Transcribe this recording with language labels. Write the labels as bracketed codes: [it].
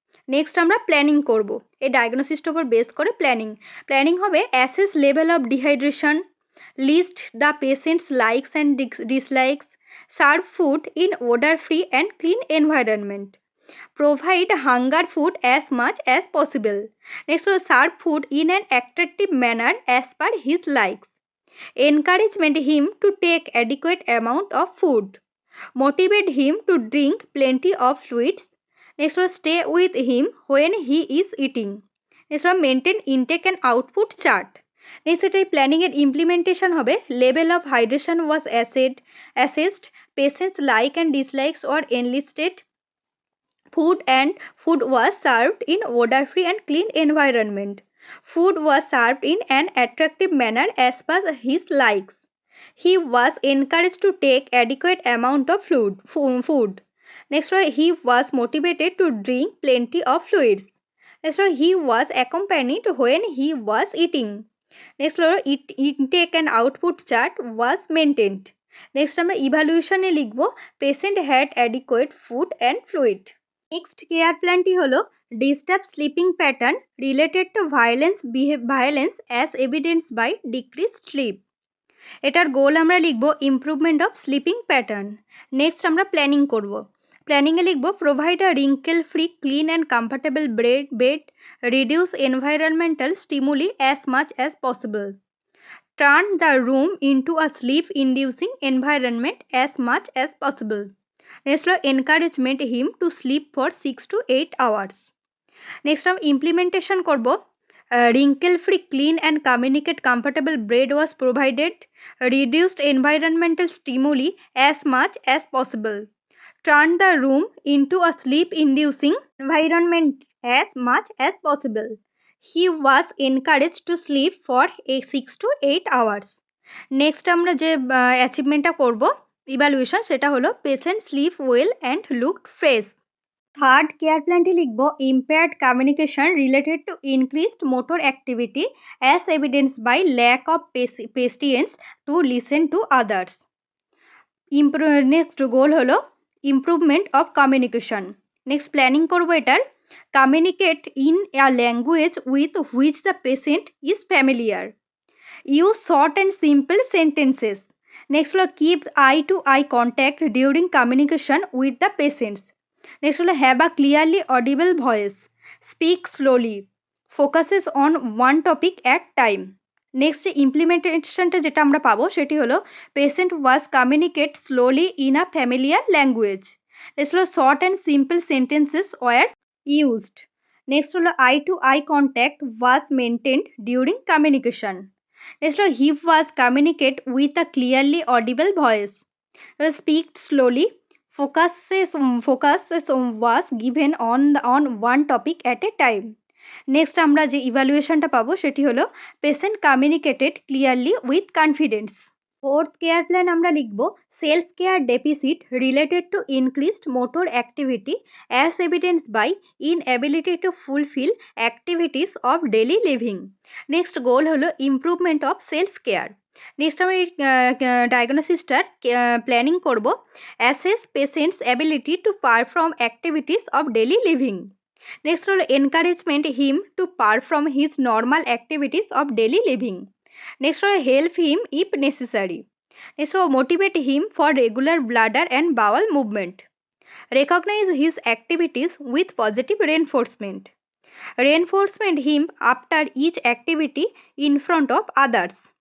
[bn] Next আমরা planning করব। এই ডায়াগনোসিসটার উপর বেস করে প্ল্যানিং হবে [en] Assess level of dehydration, list the patient's likes and dislikes, serve food in odour free and clean environment, provide hunger food as much as possible. Next, serve food in an attractive manner as per his likes. Encouragement him to take adequate amount of food. Motivate him to drink plenty of fluids. Next, stay with him when he is eating. Next, maintain intake and output chart. Next, planning and implementation hobe level of hydration was assessed, patients like and dislikes or enlisted, food was served in odor-free and clean environment. Food was served in an attractive manner as per his likes. He was encouraged to take adequate amount of food. Next, he was motivated to drink plenty of fluids. Next, he was accompanied when he was eating. Next, intake and output chart was maintained. Next, [bn] আমরা ইভ্যালুয়েশনে লিখব [en] patient had adequate food and fluid. Next [bn] care প্ল্যানটি হলো [en] Disturb sleeping pattern related to violence as evidence by decrease sleep. [bn] এটার গোল আমরা লিখব [en] Improvement of sleeping pattern. [bn] Next আমরা planning করব। প্ল্যানিংয়ে লিখব [en] Provide a wrinkle free clean and comfortable bed, reduce environmental stimuli as much as possible, turn the room into a sleep inducing environment as much as possible. Next, encouragement him to sleep for 6 to 8 hours. Next, [bn] আমরা implementation করব [en] wrinkle free clean and communicate comfortable bed was provided, reduced environmental stimuli as much as possible, turn the room into a sleep inducing environment as much as possible. He was encouraged to sleep for 6 to 8 hours. Next, [bn] আমরা যে অ্যাচিভমেন্টটা করব evaluation সেটা হলো [en] Patient sleep well and looked fresh. Third care প্ল্যানটি লিখব impaired communication related to increased motor activity as evidence by lack of patience to listen to others. Next goal হলো improvement of communication. Next planning [bn] করবো এটার [en] Communicate in a language with which the patient is familiar, use short and simple sentences. Next, keep eye-to-eye contact during communication with the patients. Next, have a clearly audible voice. Speak slowly. Focuses on one topic at time. Next, implementationটা [bn] যেটা আমরা পাবো সেটি হলো [en] patient was communicate slowly in a familiar language. Next, short and simple sentences were used. Next, eye-to-eye contact was maintained during communication. Next, he was communicate with a clearly audible voice. Speak slowly. focus was given on one topic at a time. Next [bn] আমরা যে ইভ্যালুয়েশনটা পাবো সেটি হলো [en] Patient communicated clearly with confidence. Fourth care plan [bn] আমরা লিখব [en] Self care deficit related to increased motor activity as evidence by inability to fulfil activities of daily living. Next goal হলো improvement of self care. Next [bn] আমি ডায়াগনোসিসটার planning করব [en] Assess patient's ability to perform activities of daily living. Next হলো encouragement him to perform his normal activities of daily living. Next one, help him if necessary. Next one, motivate him for regular bladder and bowel movement. Recognize his activities with positive reinforcement. Reinforcement him after each activity in front of others.